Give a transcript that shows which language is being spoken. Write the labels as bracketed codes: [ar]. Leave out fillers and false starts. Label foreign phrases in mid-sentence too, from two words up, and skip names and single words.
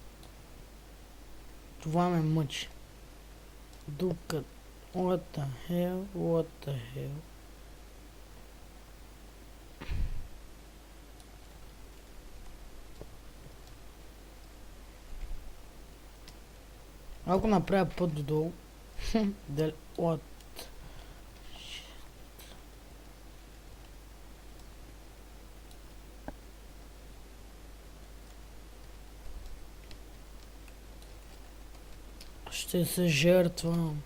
[bg] Това ме мъчи. Дупка. [en] What the hell? What the hell? [bg] Ако направя път додолу. Дали... What? Ще се жертвам.